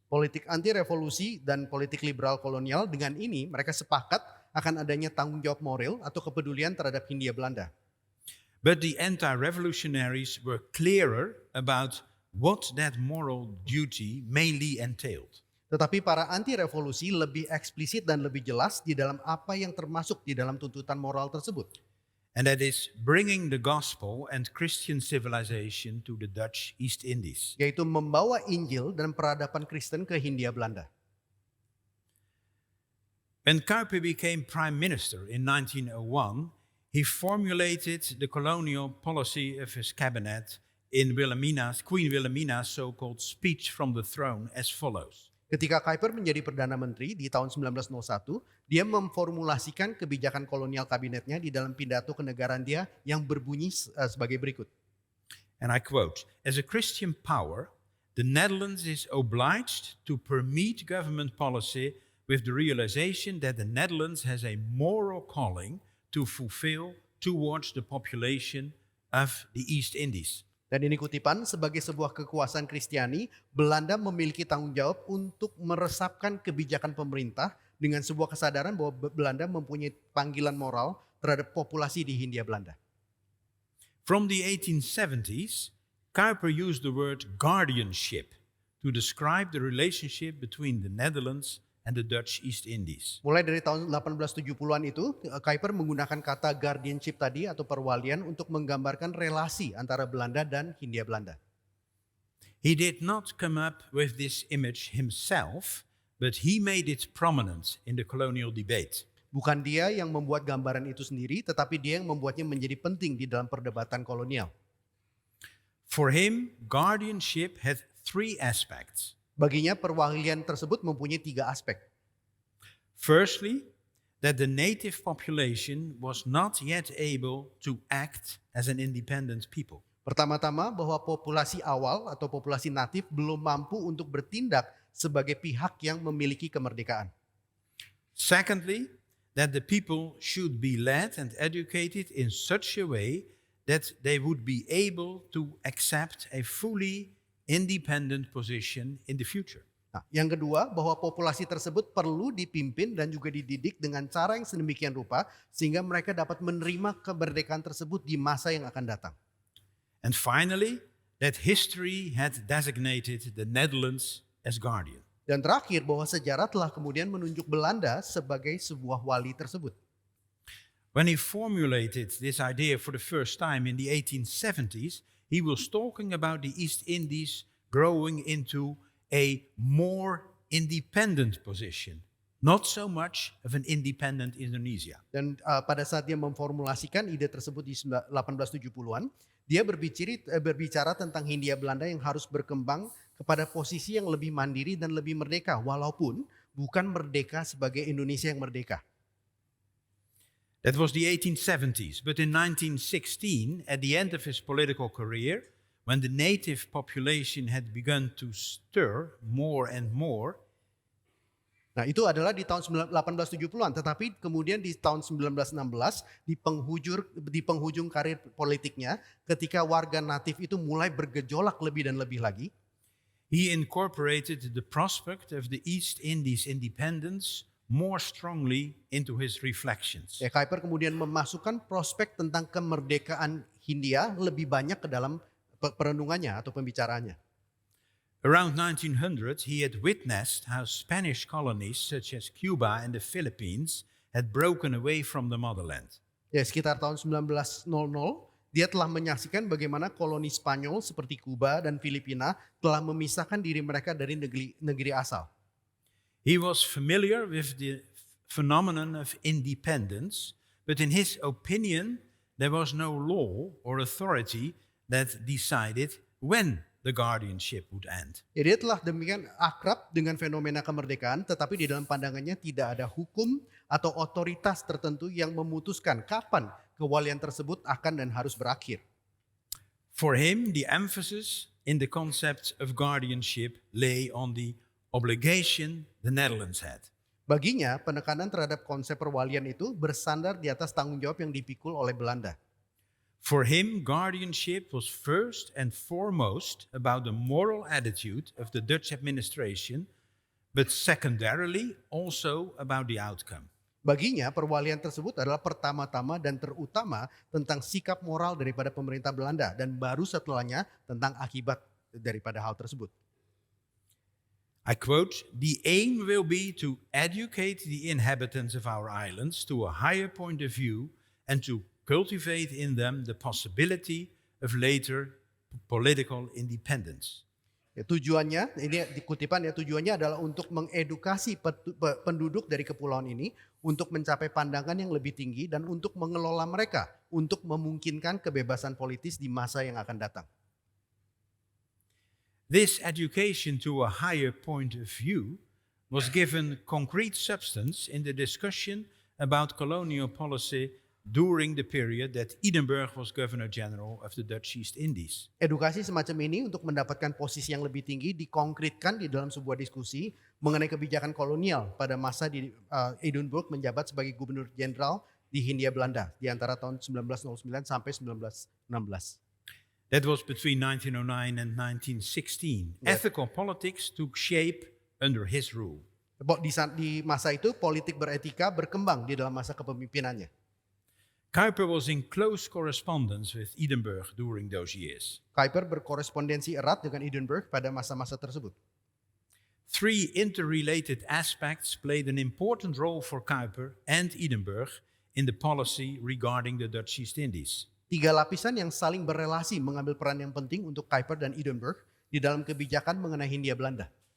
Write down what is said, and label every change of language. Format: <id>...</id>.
<id>Politik anti-revolusi dan politik liberal kolonial dengan ini mereka sepakat akan adanya tanggung jawab moral atau kepedulian terhadap Hindia Belanda.</id> <en>But the anti-revolutionaries were clearer about what that moral duty mainly entailed.</en> <id>Tetapi para anti-revolusi lebih eksplisit dan lebih jelas di dalam apa yang termasuk di dalam tuntutan moral tersebut.</id> <en>And that is bringing the gospel and Christian civilization to the Dutch East Indies.</en> <id>Yaitu membawa Injil dan peradaban Kristen ke Hindia Belanda.</id> <en>When Kuiper became prime minister in 1901, he formulated the colonial policy of his cabinet in Queen Wilhelmina's so-called speech from the throne as follows.</en> <id>Ketika Kuiper menjadi Perdana Menteri di tahun 1901, dia memformulasikan kebijakan kolonial kabinetnya di dalam pidato kenegaraan dia yang berbunyi sebagai berikut.</id> <en>And I quote, "As a Christian power, the Netherlands is obliged to permeate government policy with the realization that the Netherlands has a moral calling to fulfill towards the population of the East Indies."</en> <id>Dan ini kutipan, sebagai sebuah kekuasaan Kristiani, Belanda memiliki tanggung jawab untuk meresapkan kebijakan pemerintah dengan sebuah kesadaran bahwa Belanda mempunyai panggilan moral terhadap populasi di Hindia Belanda.</id> <en>From the 1870s, Kuiper used the word guardianship to describe the relationship between the Netherlands and the Dutch East Indies.</en> <id>Mulai dari tahun 1870-an itu, Kuiper menggunakan kata guardianship tadi atau perwalian untuk menggambarkan relasi antara Belanda dan Hindia Belanda.</id> <en>He did not come up with this image himself, but he made it prominent in the colonial debate.</en> <id>Bukan dia yang membuat gambaran itu sendiri, tetapi dia yang membuatnya menjadi penting di dalam perdebatan kolonial.</id> <en>For him, guardianship had three aspects.</en> <id>Baginya perwalian tersebut mempunyai 3 aspek.</id> <en>Firstly, that the native population was not yet able to act as an independent people.</en> <id>Pertama-tama bahwa populasi awal atau populasi natif belum mampu untuk bertindak sebagai pihak yang memiliki kemerdekaan.</id> <en>Secondly, that the people should be led and educated in such a way that they would be able to accept a fully independent position in the future.</en> <id>Nah, yang kedua, bahwa populasi tersebut perlu dipimpin dan juga dididik dengan cara yang sedemikian rupa sehingga mereka dapat menerima kemerdekaan tersebut di masa yang akan datang.</id> <en>And finally, that history had designated the Netherlands as guardian.</en> <id>Dan terakhir, bahwa sejarah telah kemudian menunjuk Belanda sebagai sebuah wali tersebut.</id> <en>When he formulated this idea for the first time in the 1870s, he was talking about the East Indies growing into a more independent position, not so much of an independent Indonesia.</en> <id>Dan pada saat dia memformulasikan ide tersebut di 1870-an, dia berbicara tentang Hindia Belanda yang harus berkembang kepada posisi yang lebih mandiri dan lebih merdeka, walaupun bukan merdeka sebagai Indonesia yang merdeka.</id> <en>That was the 1870s, but in 1916, at the end of his political career, when the native population had begun to stir more and more,</en> <id>Nah, itu adalah di tahun 1870-an, tetapi kemudian di tahun 1916 di penghujung karir politiknya, ketika warga natif itu mulai bergejolak lebih dan lebih lagi,</id> <en>he incorporated the prospect of the East Indies independence more strongly into his reflections.</en> <id>Kuiper kemudian memasukkan prospek tentang kemerdekaan Hindia lebih banyak ke dalam perenungannya atau pembicaraannya.</id> <en>Around 1900, he had witnessed how Spanish colonies such as Cuba and the Philippines had broken away from the motherland.</en> <id>Ya, sekitar tahun 1900, dia telah menyaksikan bagaimana koloni Spanyol seperti Kuba dan Filipina telah memisahkan diri mereka dari negeri asal.</id> <en>He was familiar with the phenomenon of independence, but in his opinion, there was no law or authority that decided when the guardianship would end.</en> <id>Ya, dia telah demikian akrab dengan fenomena kemerdekaan, tetapi di dalam pandangannya tidak ada hukum atau otoritas tertentu yang memutuskan kapan kewalian tersebut akan dan harus berakhir.</id> <en>For him, the emphasis in the concept of guardianship lay on the obligation the Netherlands had.</en> <id>Baginya, penekanan terhadap konsep perwalian itu bersandar di atas tanggung jawab yang dipikul oleh Belanda.</id> <en>For him, guardianship was first and foremost about the moral attitude of the Dutch administration, but secondarily also about the outcome.</en> <id>Baginya, perwalian tersebut adalah pertama-tama dan terutama tentang sikap moral daripada pemerintah Belanda dan baru setelahnya tentang akibat daripada hal tersebut.</id> <en>I quote, "The aim will be to educate the inhabitants of our islands to a higher point of view and to cultivate in them the possibility of later political independence."</en> <id>Ya, tujuannya, ini dikutipan ya, tujuannya adalah untuk mengedukasi penduduk dari kepulauan ini untuk mencapai pandangan yang lebih tinggi dan untuk mengelola mereka untuk memungkinkan kebebasan politis di masa yang akan datang.</id> <en>This education to a higher point of view was given concrete substance in the discussion about colonial policy during the period that Edinburgh was Governor General of the Dutch East Indies.</en> <id>Edukasi semacam ini untuk mendapatkan posisi yang lebih tinggi dikonkretkan di dalam sebuah diskusi mengenai kebijakan kolonial pada masa di Edinburgh menjabat sebagai Gubernur Jenderal di Hindia Belanda di antara tahun 1909 sampai 1916.</id> <en>That was between 1909 and 1916. Yes. Ethical politics took shape under his rule.</en> <id>Di masa itu politik beretika berkembang di dalam masa kepemimpinannya.</id> <en>Kuyper was in close correspondence with Edinburgh during those years.</en> <id>Kuyper berkorespondensi erat dengan Edinburgh pada masa-masa tersebut.</id> <en>Three interrelated aspects played an important role for Kuyper and Edinburgh in the policy regarding the Dutch East Indies.</en> <id>3 lapisan yang saling berelasi mengambil peran yang penting untuk Kuyper dan Edinburgh di dalam kebijakan mengenai Hindia Belanda.</id>